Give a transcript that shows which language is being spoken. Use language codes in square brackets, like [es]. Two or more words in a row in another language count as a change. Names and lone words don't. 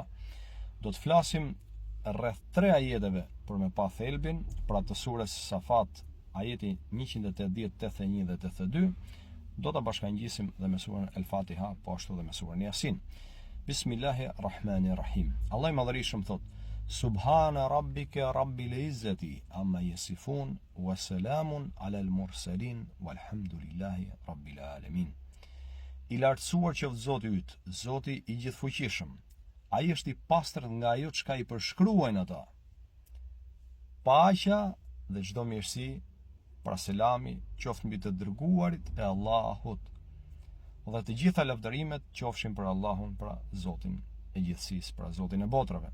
[sq] Do të flasim rreth 3 ajeteve për me pa thelbin, pra të surës Safat, ajeti 180, 81 dhe 82, do ta bashkangjisim dhe me surën El Fatiha, po ashtu dhe me surën Yasin. [ar] بسم الله الرحمن الرحيم. [sq] Allah i madhërisëm thot: [ar] سبحان ربك رب العزة عما يصفون وسلام على المرسلين والحمد لله رب العالمين. [sq] I lartësuar qoftë Zoti yt, Zoti i gjithfuqishëm. Ai është i pastër nga ajo çka i përshkruajnë ata. Paqja dhe çdo mirësi, pra selami, qoftë mbi të dërguarit e Allahut. Dhe të gjitha lavdërimet qofshin për Allahun, pra Zotin e gjithësisë, pra Zotin e botrave.